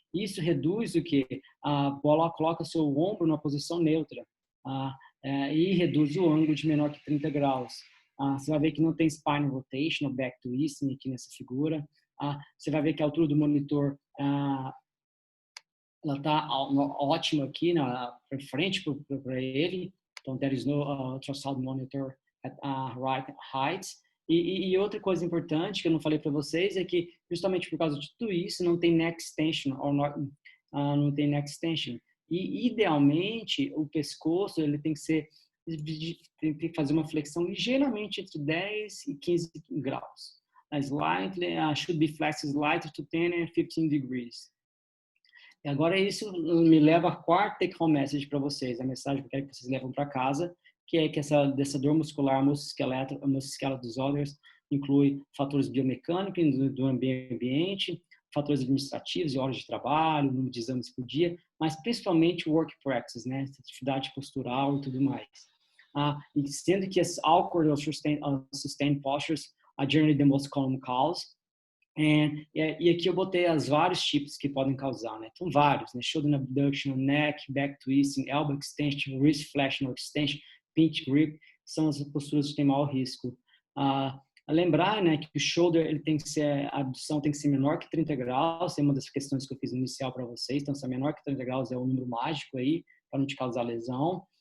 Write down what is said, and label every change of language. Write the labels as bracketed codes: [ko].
[pt] Isso reduz o que? A bola coloca seu ombro na posição neutra e reduz o ângulo de menor que 30 graus. Você vai ver que não tem [en] spine rotation, back twisting [pt] aqui nessa figura. Você vai ver que a altura do monitor ela está ótima aqui para frente para ele. [en] Então, there is no ultrasound monitor at right height. [pt] E outra coisa importante que eu não falei para vocês é que, justamente por causa de tudo isso, não tem [en] neck extension, [pt] não tem neck extension. E, idealmente, o pescoço ele tem que fazer uma flexão ligeiramente entre 10 e 15 graus. [en] Slightly, should be flexed slightly to 10 and 15 degrees. [pt] E agora isso me leva à quarta take-home message para vocês, a mensagem que eu quero que vocês levam para casa, que é que dessa dor muscular musculoesquelética disorders inclui fatores biomecânicos do ambiente, fatores administrativos e horas de trabalho, número de exames por dia, mas principalmente [en] work practice, [pt] né, atividade postural e tudo mais. E sendo que as [en] awkward or sustained postures are generally the most common cause. [pt] E aqui eu botei os vários tipos que podem causar, né? Então, vários, né? [en] Shoulder abduction, neck, back twisting, elbow extension, wrist flexion or extension, pinch grip, [pt] são as posturas que têm maior risco. Lembrar, né, que o shoulder, a abdução tem que ser menor que 30 graus, é uma das questões que eu fiz inicial para vocês, então se é menor que 30 graus é o número mágico aí, para não te causar lesão.